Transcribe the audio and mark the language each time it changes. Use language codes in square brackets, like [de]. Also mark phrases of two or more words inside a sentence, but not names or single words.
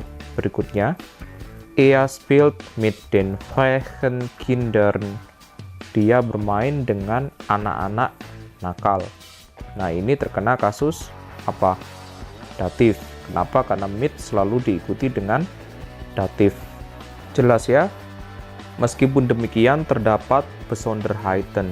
[id] Berikutnya, [de] er spielt mit den frechen Kindern. [id] Dia bermain dengan anak-anak nakal. Nah, ini terkena kasus apa? Datif. Kenapa? Karena mit selalu diikuti dengan datif. Jelas, ya? Meskipun demikian, terdapat Besonderheiten.